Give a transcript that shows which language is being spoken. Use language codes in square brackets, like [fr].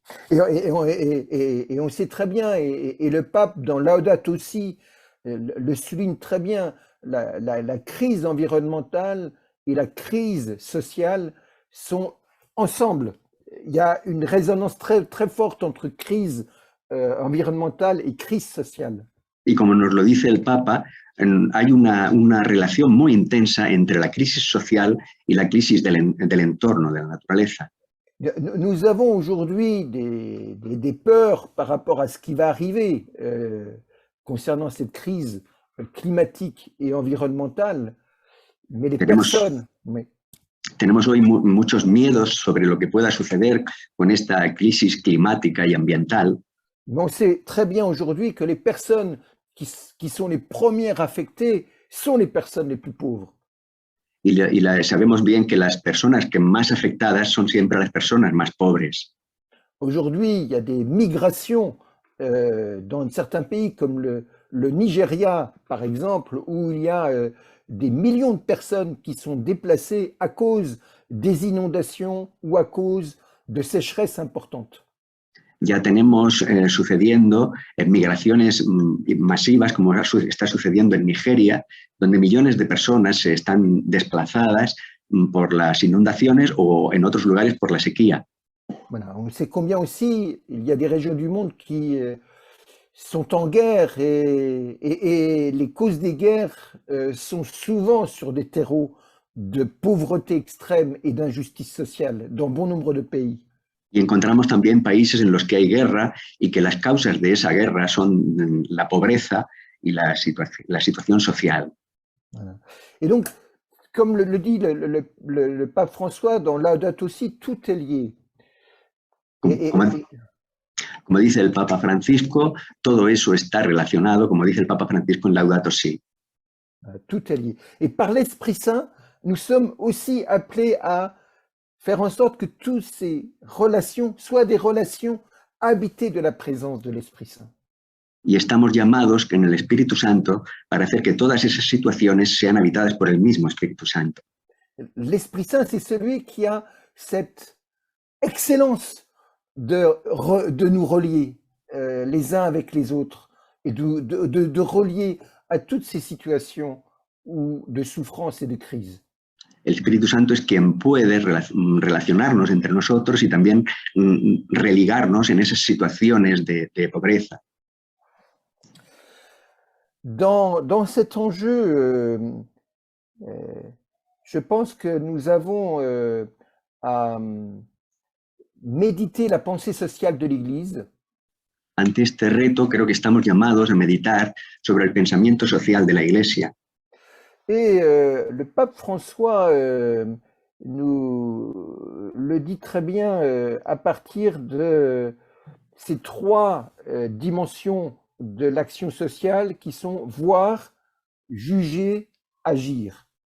[fr] Et on sait très bien, et le pape dans Laudato Si le souligne très bien, la crise environnementale et la crise sociale sont ensemble. Il y a une résonance très, très forte entre crise environnementale y crise sociale. [es] Y como nos lo dice el Papa, hay una relación muy intensa entre la crisis social y la crisis del entorno, de la naturaleza. [fr] Nous avons aujourd'hui des peurs par rapport à ce qui va arriver concernant cette crise climatique et environnementale, mais les personnes... Oui. [es] Tenemos hoy muchos miedos sobre lo que pueda suceder con esta crisis climática y ambiental. [fr] Mais on sait très bien aujourd'hui que les personnes qui sont les premières affectées sont les personnes les plus pauvres. [es] Sabemos bien que las personas que más afectadas son siempre las personas más pobres. [fr] Aujourd'hui, il y a des migrations dans certains pays comme le Nigeria, par exemple, où il y a des millions de personnes qui sont déplacées à cause des inondations ou à cause de sécheresses importantes. [es] Ya tenemos sucediendo migraciones masivas, como está sucediendo en Nigeria, donde millones de personas se están desplazadas por las inundaciones o en otros lugares por la sequía. [fr] Voilà, on sait combien aussi il y a des régions du monde qui sont en guerre et les causes des guerres sont souvent sur des terreaux de pauvreté extrême et d'injustice sociale dans bon nombre de pays. [es] Y encontramos también países en los que hay guerra y que las causas de esa guerra son la pobreza y la situación social. [fr] Voilà. Et donc, comme le dit le pape François dans Laudato Si, tout est lié. [es] Como dice el Papa Francisco, todo eso está relacionado, como dice el Papa Francisco en Laudato Si. [fr] Tout est lié. Et par l'Esprit Saint, nous sommes aussi appelés à faire en sorte que toutes ces relations soient des relations habitées de la présence de l'Esprit Saint. [es] Y estamos llamados en el Espíritu Santo para hacer que todas esas situaciones sean habitadas por el mismo Espíritu Santo. [fr] L'Esprit Saint, c'est celui qui a cette excellence de nous relier les uns avec les autres et de relier à toutes ces situations de souffrance et de crise. [es] El Espíritu Santo es quien puede relacionarnos entre nosotros y también religarnos en esas situaciones de pobreza. [fr] Dans cet enjeu, je pense que nous avons à méditer la pensée sociale de l'Église. [es] Ante este reto, creo que estamos llamados a meditar sobre el pensamiento social de la Iglesia. [fr] Et le pape François nous le dit très bien à partir de ces trois dimensions de l'action sociale qui sont voir, juger, agir.